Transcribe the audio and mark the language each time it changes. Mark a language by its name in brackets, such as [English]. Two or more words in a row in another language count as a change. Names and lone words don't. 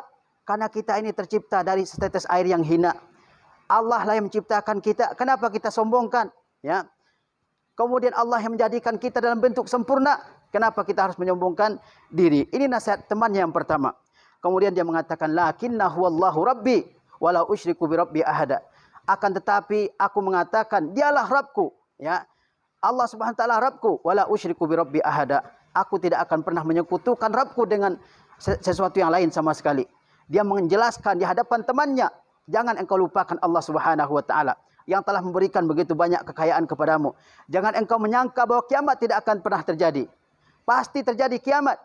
[Indonesian] Karena kita ini tercipta dari setetes air yang hina. Allah lah yang menciptakan kita. Kenapa kita sombongkan? Ya. Kemudian Allah yang menjadikan kita dalam bentuk sempurna. Kenapa kita harus menyombongkan diri? Ini nasihat temannya yang pertama. Kemudian dia mengatakan, [Arabic] لكنه والله ربي ولا أشرك بربي أحدا. [Indonesian] Akan tetapi aku mengatakan dialah Rabbku, ya. Allah [Arabic] سبحانه وتعالى [Indonesian] Rabbku, [Arabic] ولا أشرك بربي أحدا. [Indonesian] Aku tidak akan pernah menyekutukan Rabbku dengan sesuatu yang lain sama sekali. Dia menjelaskan di hadapan temannya, jangan engkau lupakan Allah [Arabic] سبحانه وتعالى [Indonesian] yang telah memberikan begitu banyak kekayaan kepadamu. Jangan engkau menyangka bahwa kiamat tidak akan pernah terjadi. Pasti terjadi kiamat.